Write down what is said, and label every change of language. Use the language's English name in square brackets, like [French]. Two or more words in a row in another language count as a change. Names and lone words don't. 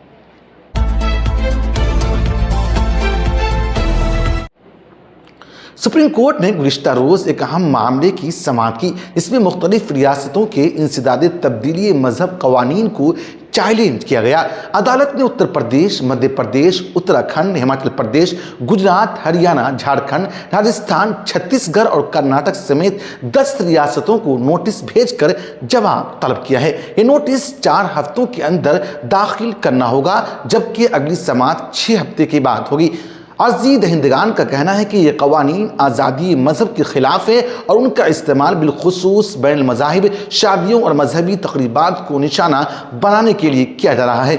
[Urdu] سپریم کورٹ نے گزشتہ روز ایک اہم معاملے کی سماعت کی، جس میں مختلف ریاستوں کے انسداد تبدیلی مذہب قوانین کو چیلنج کیا گیا۔ عدالت نے اتر پردیش، مدھیہ پردیش، اتراکھنڈ، ہماچل پردیش، گجرات، ہریانہ، جھارکھنڈ، راجستھان، چھتیس گڑھ اور کرناٹک سمیت 10 ریاستوں کو نوٹس بھیج کر جواب طلب کیا ہے۔ یہ نوٹس 4 ہفتوں کے اندر داخل کرنا ہوگا، جبکہ اگلی سماعت 6 ہفتے کے بعد ہوگی۔ عرضی دہندگان کا کہنا ہے کہ یہ قوانین آزادی مذہب کے خلاف ہے اور ان کا استعمال بالخصوص بین المذاہب شادیوں اور مذہبی تقریبات کو نشانہ بنانے کے لیے کیا جا رہا ہے۔